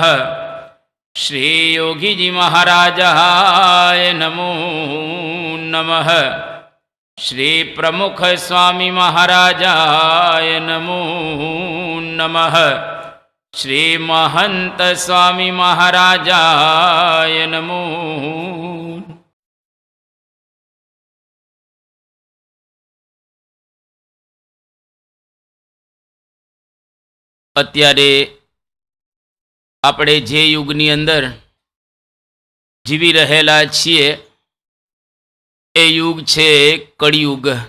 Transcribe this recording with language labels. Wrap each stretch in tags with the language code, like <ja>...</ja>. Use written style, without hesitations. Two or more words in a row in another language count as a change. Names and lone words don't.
<sa>श्री योगी जी महाराजाय नमो नमः। श्री प्रमुख स्वामी महाराजाय नमो नमः। श्री महंत स्वामी महाराजाय नमो।</sa> <gu>અત્યારે આપણે જે યુગની અંદર જીવી રહેલા છીએ એ યુગ છે કળિયુગ।</gu>